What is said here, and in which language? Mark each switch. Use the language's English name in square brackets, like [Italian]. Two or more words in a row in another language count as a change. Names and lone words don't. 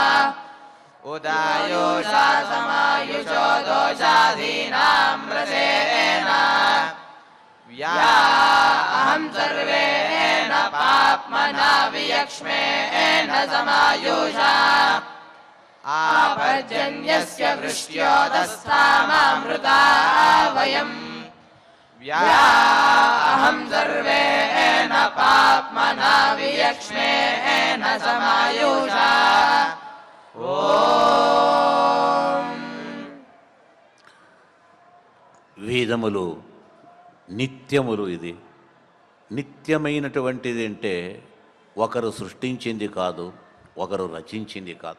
[Sanskrit] उदायुषा समायुषो दोषाधीनां रसेन या अहं सर्वेण पाप्मना वियक्ष्मेण समायुषा आपजन्यस्य वृष्ट्योदस्तामामृता वयम् या अहं सर्वेण पाप्मना वियक्ष्मेण समायुषा ఓం. [Telugu] వేదములు నిత్యములు. ఇది నిత్యమైనటువంటిది అంటే ఒకరు సృష్టించింది కాదు, ఒకరు రచించింది కాదు.